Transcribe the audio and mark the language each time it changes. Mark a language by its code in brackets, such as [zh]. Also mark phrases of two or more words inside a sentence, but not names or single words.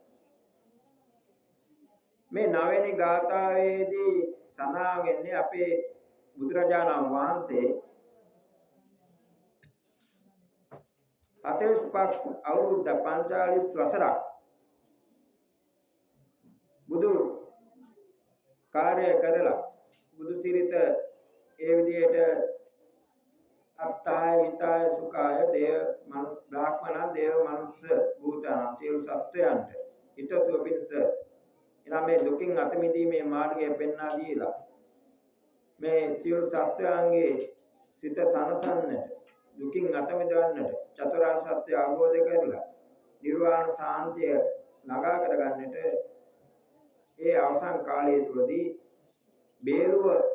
[si] මේ 9 වෙනි ගාථාවේදී සඳහන් වෙන්නේ අපේ බුදුරජාණන් වහන්සේ 45 අවුරුද්ද 45 වසරක් බුදු කාර්ය කරලා බුදු සිරිත ඒ විදිහට [pi] අත්තාය හිතාය සුඛාය [si] දේව මනුස්ස බ්‍රාහ්මණ දේව මනුස්ස භූතන සියලු සත්වයන්ට හිතසුව පිණිස එනම් මේ දුකින් අත මිදීමේ මාර්ගය පෙන්වා දීලා මේ සියලු සත්වයන්ගේ සිත සනසන්නට දුකින් අත මිදවන්නට චතුරාර්ය සත්‍ය අවබෝධ කරලා නිර්වාණ සාන්තිය ළඟා කරගන්නට ඒ අවසන් කාලය තුලදී බේරුව